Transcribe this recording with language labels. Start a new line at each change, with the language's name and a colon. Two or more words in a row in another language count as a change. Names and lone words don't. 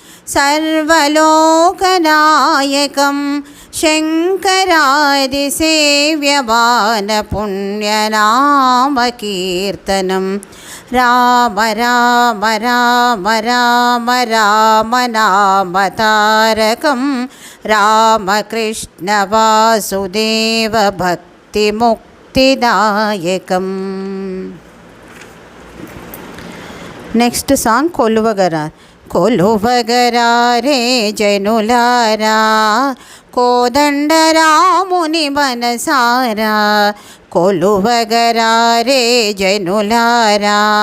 Sanskrit: सर्वलोकनायकं शङ्करादिसेव्यमानपुण्यनामकीर्तनं राम राम राम राम राम नामतारकं रामकृष्ण वासुदेव भक्तिमुक्तिदायकं.
English: next song
Telugu: కొలువగరా. కొలువగరారే జనులారా కోదండరాముని మనసారా కొలువగరారే జనులారా.